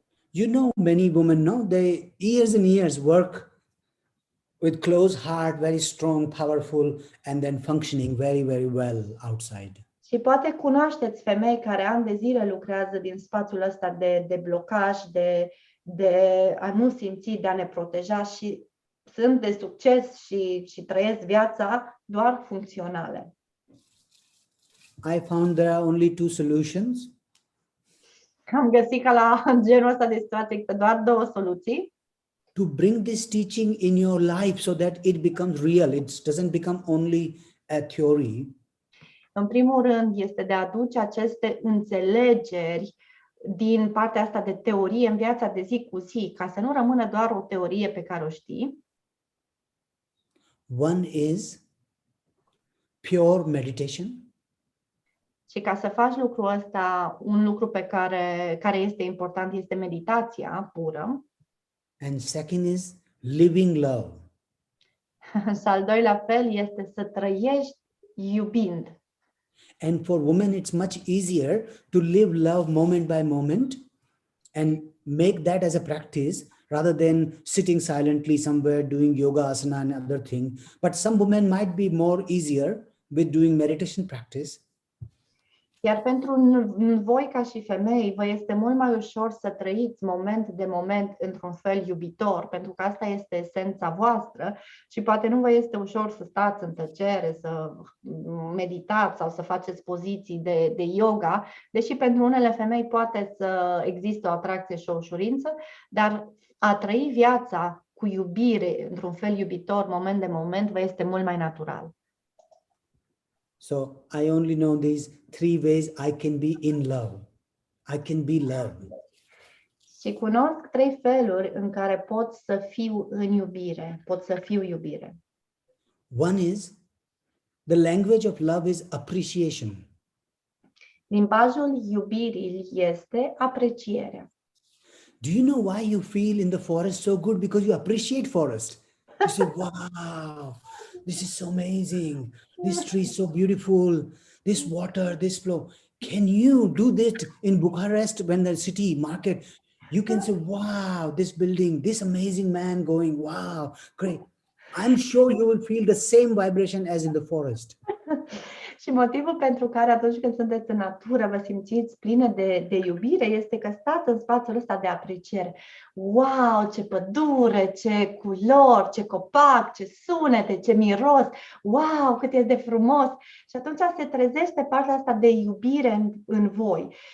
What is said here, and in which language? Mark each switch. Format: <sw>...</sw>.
<en>You know, many women, no, they years and years work with closed heart, very strong, powerful, and then functioning very, very well outside.</en> <ro>Și poate cunoașteți femei care ani de zile lucrează din spațiul ăsta de blocaj, de a nu simți, de a ne proteja și sunt de succes și trăiesc viața doar funcționale.</ro> <en>I found there are only two solutions.</en> <ro>Am găsit că la genul ăsta de situație există doar două soluții.</ro> <en>To bring this teaching in your life so that it becomes real. It doesn't become only a theory.</en> <ro>În primul rând este de a aduce aceste înțelegeri din partea asta de teorie în viața de zi cu zi, ca să nu rămână doar o teorie pe care o știi.</ro> <en>One is pure meditation.</en> <ro>Și ca să faci lucrul ăsta, un lucru care este important este meditația pură.</ro> <en>And second is living love.</en> <ro>Și al doilea fel este să trăiești iubind.</ro> <en>And for women, it's much easier to live love moment by moment and make that as a practice rather than sitting silently somewhere doing yoga, asana and other thing. But some women might be more easier with doing meditation practice.</en> <ro>Iar pentru voi ca și femei, vă este mult mai ușor să trăiți moment de moment într-un fel iubitor, pentru că asta este esența voastră și poate nu vă este ușor să stați în tăcere, să meditați sau să faceți poziții de yoga, deși pentru unele femei poate să există o atracție și o ușurință, dar a trăi viața cu iubire, într-un fel iubitor, moment de moment, vă este mult mai natural.</ro> <en>So I only know these three ways I can be in love. I can be love.</en> <ro>Și cunosc trei feluri în care pot să fiu în iubire, pot să fiu iubire.</ro> <en>One is the language of love is appreciation.</en> <ro>Limbajul iubirii este aprecierea.</ro> <en>Do you know why you feel in the forest so good? Because you appreciate forest. You say, wow, this is so amazing. This tree is so beautiful. This water, this flow. Can you do this in Bucharest when the city market? You can say, wow, this building, this amazing man going, wow, great. I'm sure you will feel the same vibration as in the forest.</en> <ro>Și motivul pentru care atunci când sunteți în natură vă simțiți pline de iubire este că stați în spațiul ăsta de apreciere. Wow, ce pădure, ce culori, ce copac, ce sunete, ce miros. Wow, cât e de frumos. Și atunci se trezește partea asta de iubire în voi.</ro>